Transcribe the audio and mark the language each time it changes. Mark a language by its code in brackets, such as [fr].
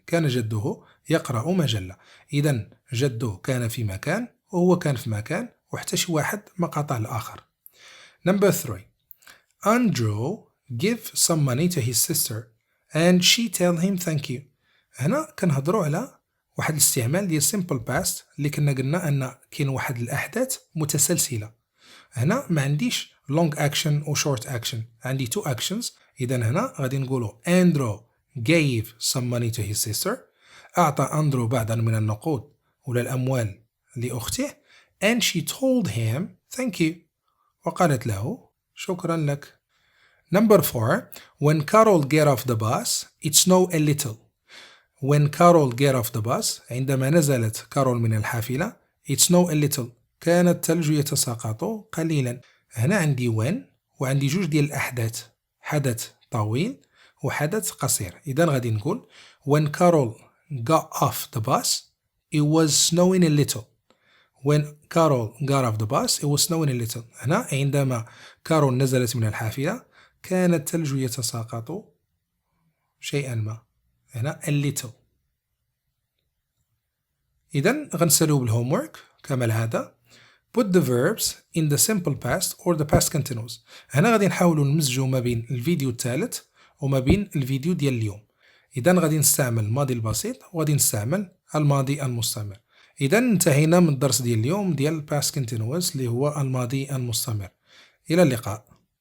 [ar] كان جده يقرأ مجلة. إذن جده كان في مكان وهو كان في مكان وحتى شي واحد ما قاطع الآخر. [en] Number 3. Andrew give some money to his sister and she tell him thank you. [ar] هنا كنهضروا على واحد الاستعمال ديال simple past اللي كنا قلنا أن كاين واحد الأحداث متسلسلة. هنا ما عنديش long action و short action، عندي two actions. إذن هنا غادي نقولوا [en] Andrew gave some money to his sister، [ar] أعطى أندرو بعضا من النقود ولا الأموال لأخته [en] and she told him thank you، [ar] وقالت له شكرا لك. [en] Number 4. When Carol get off the bus it snowed a little. When Carol get off the bus [ar] عندما نزلت كارول من الحافلة [en] it snowed a little [ar] كان الثلج يتساقط قليلا. هنا عندي when وعندي جوج ديال الأحداث، حدث طويل وحدث قصير. إذن غادي نقول [en] when Carol got off the bus it was snowing a little. When Carol got off the bus it was snowing a little. [ar] هنا عندما كارول نزلت من الحافلة كان الثلج يتساقط شيئا ما، هنا a little. إذن غنسالو بالهومورك كما العادة. [en] Put the verbs in the simple past or the past continuous. [ar] هنا غادي نحاولوا نمزجوا ما بين الفيديو الثالث وما بين الفيديو ديال اليوم. إذن غادي نستعمل الماضي البسيط وغادي نستعمل الماضي المستمر. إذن انتهينا من الدرس ديال اليوم ديال past continuous اللي هو الماضي المستمر. إلى اللقاء.